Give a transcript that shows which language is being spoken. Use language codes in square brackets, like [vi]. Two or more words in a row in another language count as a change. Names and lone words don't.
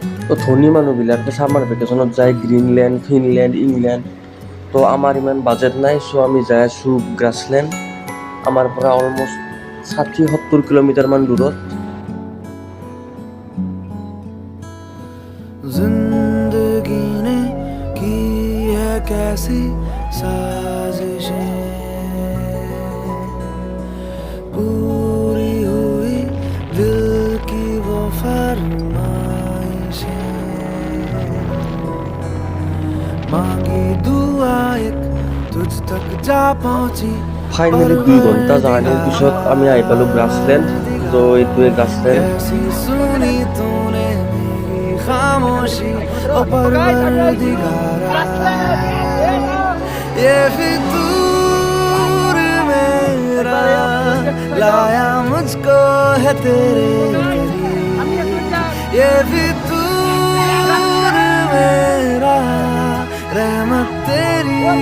[as] তো ধনী মানুহবিলাকে [en] summer vacation [as] যায় গ্ৰীণলেণ্ড, ফিনলেণ্ড, ইংলেণ্ড। তো আমাৰ ইমান বাজেট নাই, চ' আমি যাই আছোঁ গ্ৰাছলেণ্ড। আমাৰ পৰা অলমষ্ট 60-70 কিলোমিটাৰমান দূৰত। [hi] जिंदगी ने की है कैसी साजिशें, पूरी हुई दिल की वो फरमाइशें, मांगी दुआ एक तुझ तक जा पहुंची। [as] ফাইনেলি 2 ঘণ্টা জাৰ্ণিৰ পিছত আমি আহি পালোঁ গ্ৰাছলেণ্ড। তো এইটোৱে গ্ৰাছলেণ্ড। [hi] कैसी सुनी तूने मेरी खामोशी ओ परवरदिगारा, ये फितूर मेरा लाया मुझको है तेरे करीब, ये फितूर मेरा रहमत तेरी,